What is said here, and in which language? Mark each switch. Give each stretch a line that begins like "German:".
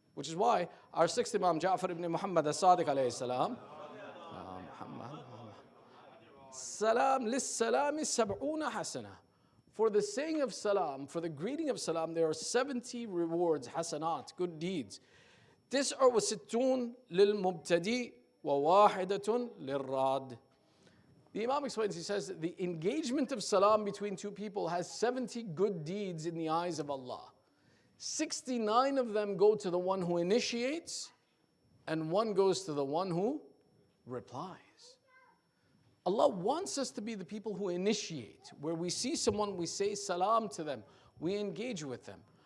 English: Which is why our sixth Imam, Ja'far ibn Muhammad as-Sadiq alayhi salam,
Arabic: Salam lis-salami sab'una hasana.
English: For the saying of salam, for the greeting of salam, there are 70 rewards, hasanat, good deeds.
Arabic: تسع وستون للمبتدئ وواحدة للراد.
English: The Imam explains, he says, the engagement of salam between two people has 70 good deeds in the eyes of Allah. 69 of them go to the one who initiates, and one goes to the one who replies. Allah wants us to be the people who initiate. Where we see someone, we say salam to them, we engage with them.